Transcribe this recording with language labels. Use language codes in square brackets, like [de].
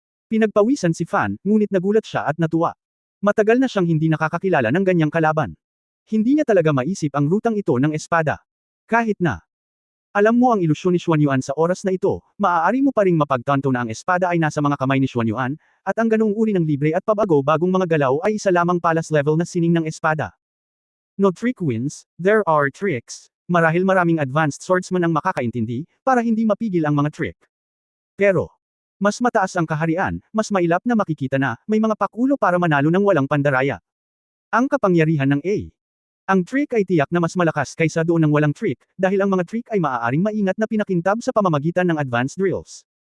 [tl] Pinagpawisan si Fan, ngunit nagulat siya at natuwa. Matagal na siyang hindi nakakakilala ng ganyang kalaban. Hindi niya talaga maisip ang rutang ito ng espada. Kahit na alam mo ang ilusyon ni Xuan Yuan sa oras na ito, maaari mo pa ring mapagtanto na ang espada ay nasa mga kamay ni Xuan Yuan, at ang ganoong uri ng libre at pabago-bagong mga galaw ay isa lamang palas level na sining ng espada. [en] No trick wins, there are tricks. [tl] Marahil maraming advanced swordsman ang makakaintindi, para hindi mapigil ang mga trick. Pero, mas mataas ang kaharian, mas mailap na makikita na, may mga pakulo para manalo ng walang pandaraya. Ang kapangyarihan ng A. Ang trick ay tiyak na mas malakas kaysa doon ng walang trick, dahil ang mga trick ay maaaring maingat na pinakintab sa pamamagitan ng advanced drills.